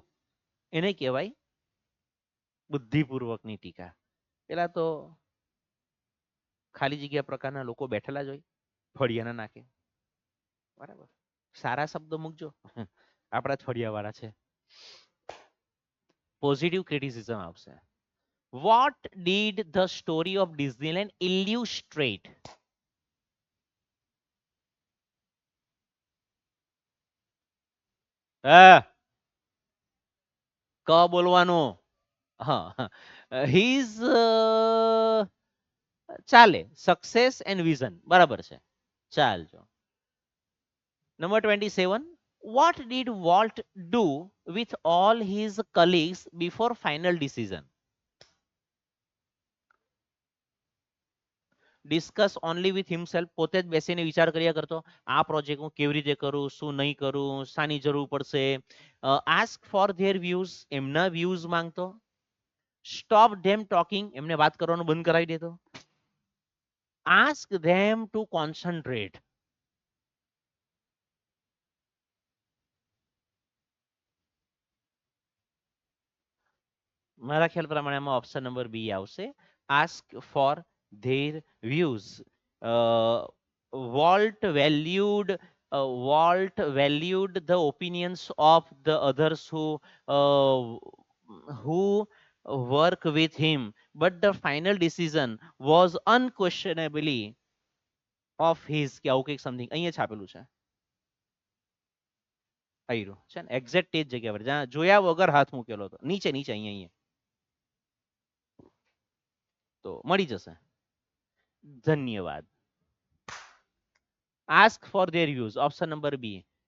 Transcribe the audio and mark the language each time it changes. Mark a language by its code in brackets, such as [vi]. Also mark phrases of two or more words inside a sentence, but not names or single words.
[gu] એને કહેવાય બુદ્ધિપૂર્વકની ટીકા. પેલા તો ખાલી જગ્યા પ્રકારના લોકો બેઠેલા જ હોય ફળિયાના નાકે. બરાબર, સારા શબ્દો મૂકજો. આપણા જ ફળિયા વાળા છે. [en] positive criticism [gu] આવશે. [en] What did the story of Disneyland illustrate? [gu] ક બોલવાનું. હા, હિઝ ચાલે, [en] success and vision, [gu] બરાબર છે. ચાલજો. નંબર 27. [en] What did Walt do with all his colleagues before final decision? discuss only with himself. [gu] પોતે જ બેસીને વિચાર કર્યા કરતો, આ પ્રોજેક્ટ હું કેવી રીતે કરું, શું નહીં કરું, શાની જરૂર પડશે. [en] ask for their views, [gu] એમના વ્યૂઝ માંગતો. [en] stop them talking, [gu] એમને વાત કરવાનું બંધ કરાવી દેતો. [en] ask them to concentrate. [gu] મારા ખ્યાલ પ્રમાણે આમાં ઓપ્શન નંબર બી આવશે. [en] ask for their views. Walt valued Walt valued the opinions of the others who work with him, but the final decision was unquestionably of his. [gu] કે આવું કંઈક સમથિંગ અહીંયા છાપેલું છે. આવ્યું છે ને એક્ઝેક્ટ તે જ જગ્યા પર જ્યાં જોયા વગર હાથ મૂકેલો હતો, નીચે નીચે અહીંયા. તો મળી જશે. ધન્યવાદ. [en] ask for their views, [gu] ઓપ્શન નંબર બી.